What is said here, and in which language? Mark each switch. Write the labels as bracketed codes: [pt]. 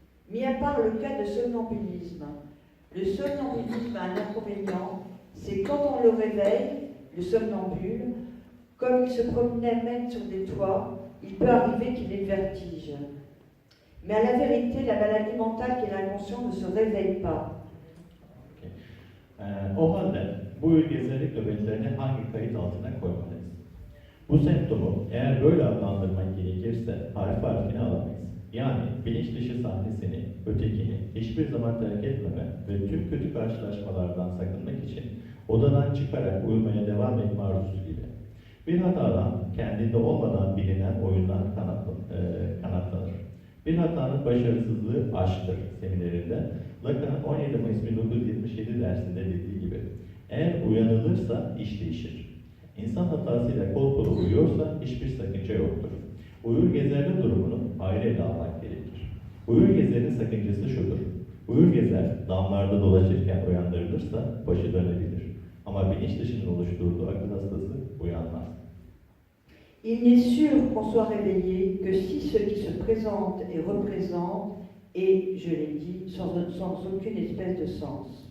[fr] Mis à part le cas de somnambulisme, le somnambulisme a un inconvénient, c'est quand on le réveille, le somnambule, comme il se promenait même sur des toits, il peut arriver qu'il ait le vertige. Mais à la vérité, la maladie mentale qu'est l'inconscient ne se réveille pas. [tr] O halde bu ülgesellik nöbetlerini hangi kayıt altına koymalıyız? Bu semptomu eğer böyle adlandırmak gerekirse harf harfine alamayız. Yani bilinç dışı sahnesini, ötekini hiçbir zaman terk etmeme ve tüm kötü karşılaşmalardan sakınmak için odadan çıkarak uyumaya devam etme arzusu gibi. Bir hatadan kendinde olmadan bilinen oyundan kanatlanır. Bir hatanın başarısızlığı aşktır seminerinde Lacan'ın 17 Mayıs 1977 dersinde dediği gibi eğer uyanılırsa iş değişir. İnsan hatasıyla kol kola uyuyorsa hiçbir sakınca yoktur. Uyur gezerli durumunu ayrı ele almak gerekir. Uyur gezerin sakıncası şudur. Uyur gezer damlarda dolaşırken uyandırılırsa başı dönebilir. Ama bilinç dışının oluşturduğu akıl hastası uyanmaz. [fr] Il n'est sûr qu'on soit réveillé que si ce qui se présente et représente est, je l'ai dit, sans aucune espèce de sens.